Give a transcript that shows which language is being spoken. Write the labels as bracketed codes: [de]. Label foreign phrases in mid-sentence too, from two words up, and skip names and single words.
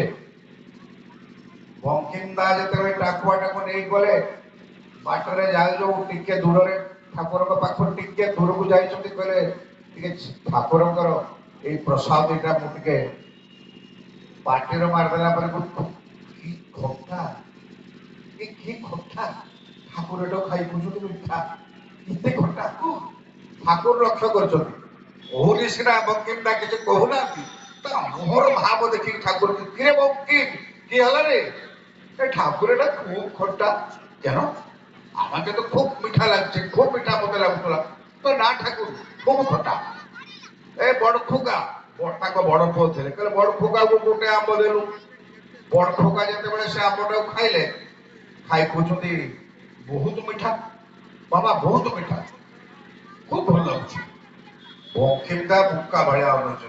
[or] ବଙ୍କିମ ଦା ଯେତେବେଳେ ଟାକୁଆଟାକୁ ନେଇ ଗଲେ, ବାଟରେ ଯାଉ ଯାଉ ଟିକେ ଦୂରରେ ଠାକୁରଙ୍କ ପାଖରୁ ଟିକେ ଦୂରକୁ ଯାଇଛନ୍ତି, କହିଲେ ଟିକେ ଠାକୁରଙ୍କର ଏଇ ପ୍ରସାଦଟା ମୁଁ ଟିକେ ପାଟିରେ ମାରିଦେଲା ପରେ କି ଖଟା, କି ଖଟା, ଠାକୁର ଏଟାକୁ ଖାଇ ବୁଝୁଛନ୍ତି ମିଠା, କେତେ ଖଟା। ଠାକୁର ଲକ୍ଷ୍ୟ କରୁଛନ୍ତି, କହୁନି ସିନା ବଙ୍କିମ ଦା କିଛି କହୁନାହାନ୍ତି, ତା ମୁହଁର ଭାବ ଦେଖିକି ଠାକୁର କିରେ ବଙ୍କିମ [bn] কি হলো রে, ঠাকুর এটা খুব খট্টা কেন, আমাকে তো খুব মিঠা লাগছে, খুব মিঠা মতো [or] লাগুଥିଲା। [bn] তো না ঠাকুর খুব খটা। এ বড় খোকা, [or] তাଙ୍କ ବଡ ପୁଅ ଥିଲେ, କହିଲେ ବଡ ଖୋକାକୁ ଗୋଟେ ଆମ୍ବ ଦେଲୁ। ବଡ ଖୋକା ଯେତେବେଳେ ସେ ଆମ୍ବଟାକୁ ଖାଇଲେ, ଖାଇ କହୁଛନ୍ତି ବହୁତ ମିଠା ବାବା, ବହୁତ ମିଠା, খুব ଭଲ ଲାଗୁଛି। ବଙ୍କିମ ଦା ବୁକା ଭଳିଆ ଅନେଇଛନ୍ତି।